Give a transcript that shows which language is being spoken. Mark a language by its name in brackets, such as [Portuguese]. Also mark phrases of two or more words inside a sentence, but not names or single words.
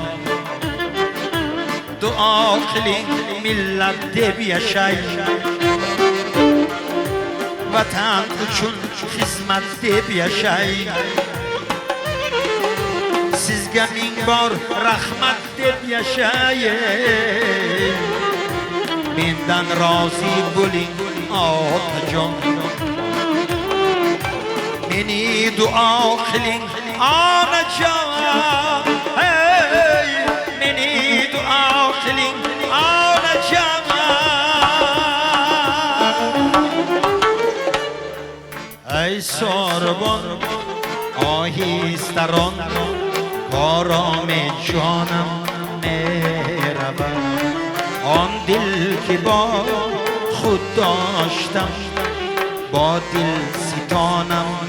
[Uzbek] duo qiling millat deb yashay vatan uchun xizmat deb yashay sizga ming bor rahmat deb yashay mendan rozi bo'ling otajon meni duo qiling onajon meni duo qiling onajon [Persian] ای ساربان آهیستران کارام جانم میرود آن دل که با خود داشتم با دل ستانم